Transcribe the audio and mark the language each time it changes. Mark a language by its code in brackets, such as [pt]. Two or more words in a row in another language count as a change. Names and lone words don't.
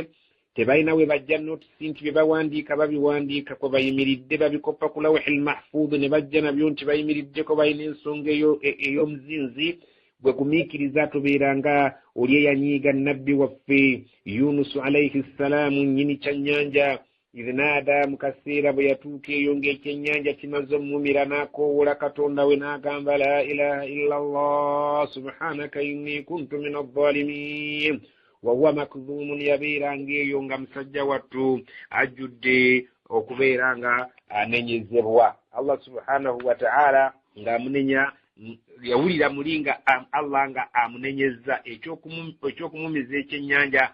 [lg] Tebalina we bajja notisi nti bye bawandiika babiwandiika kwe bayimiridde, babikoppa ku [ar] اللوح المحفوظ [lg] ne bajja nabyo nti bayimiriddeko balina ensonga ey'omuzinzi. Bwe gumiikiriza tobeeranga oli eyanyiiga nabbi waffe Yunus [ar] عليه السلام [lg] nnyini kyannyanja. [ar] إذ نادى, [lg] mu kaseera bwe yatuuka eyo ng'ekyennyanja kimaze omumira, n'akoowoola katonda we n'agamba [ar] لا إله إلا الله سبحانك إني كنت من الظالمين. وهو مكظوم, [lg] yabeeranga eyo nga musajja wattu ajjudde okubeera nga anenyezebwa. Allah [ar] سبحانه وتعالى [lg] ng'amunenya, yawulira mulinga Allah nga amunenyeza ekyokumumiza ekyennyanja.